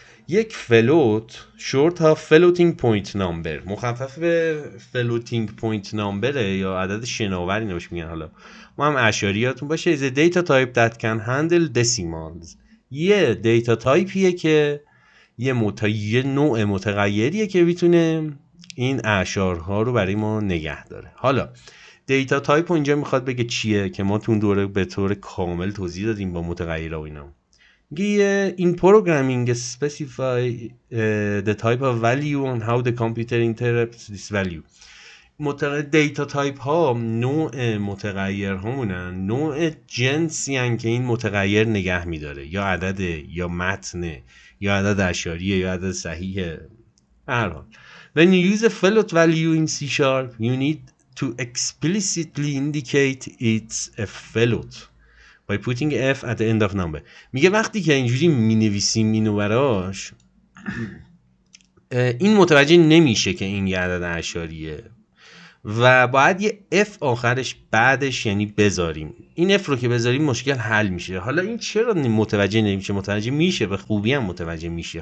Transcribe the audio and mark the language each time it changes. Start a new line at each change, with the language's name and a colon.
Persian: یک فلوت شورت ها فلوتینگ پوینت نامبر، مخفف فلوتینگ پوینت نامبره یا عدد شناوری نمیشه میگن. حالا ما هم اشاریاتون باشه.
English: is a data type that can handle decimals.
Persian: یه دیتا تایپیه که یه نوع متغیریه که میتونه این اعشارها رو برای ما نگه داره. حالا دیتا تایپ اینجا میخواد بگه چیه که ما تو اون دوره به طور کامل توضیح دادیم با متغیرها و اینا.
English: In programming specify the type of value and how the computer interprets this value.
Persian: دیتا تایپ ها نوع متغیر همونن، نوع جنسی هن که این متغیر نگه میداره، یا عدد یا متن یا عدد اشاریه یا عدد صحیحه. هر حال
English: when you use a float value in C# you need to explicitly indicate it's a float by putting f at the end of number.
Persian: میگه وقتی که اینجوری مینویسیم اینو براش، این متوجه نمیشه که این یه عدد اشاریه و باید یه f آخرش بعدش یعنی بذاریم. این f رو که بذاریم مشکل حل میشه. حالا این چرا متوجه نمیشه؟ متوجه میشه، به خوبی هم متوجه میشه.